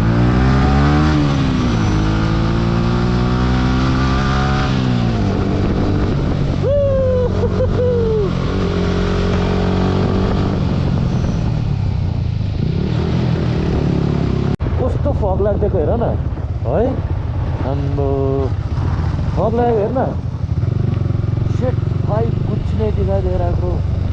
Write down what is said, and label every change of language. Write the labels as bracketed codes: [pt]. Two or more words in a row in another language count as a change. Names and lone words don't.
[ne] कस्तो फग लाग्दिएको हेर न है, हाम्रो फग लागेको हेर न। [hi] शिट भाई, कुछ नहीं दिखाई दे रहा है ब्रो।